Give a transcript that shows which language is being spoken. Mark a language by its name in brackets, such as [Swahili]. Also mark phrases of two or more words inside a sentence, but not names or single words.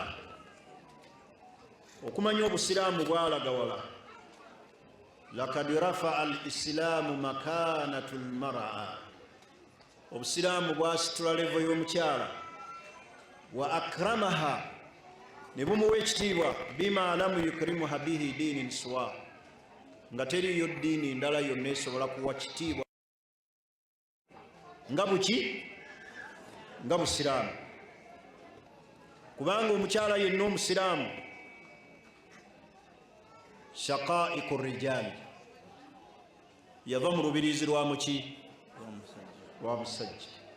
[Ganda] okumanya obusiraamu bwalagawala, [Arabic] لقد رفع الإسلام مكانة المرأة, [Ganda] obusiraamu bwasitula levo y'omukyala, [Arabic] وأكرمها, [Ganda] ne bumuwa ekitiibwa, [Arabic] بما لم يكرمها به دين سوى, [Ganda] nga teriyo ddiini ndala yonna esobola kuwa kitiibwa nga buki, nga busiraamu. kubanga omukyala yenna omusiraamu [Arabic] شقائق الرجال, [Ganda] yava mu lubirizi lwa muki, lwa musajja.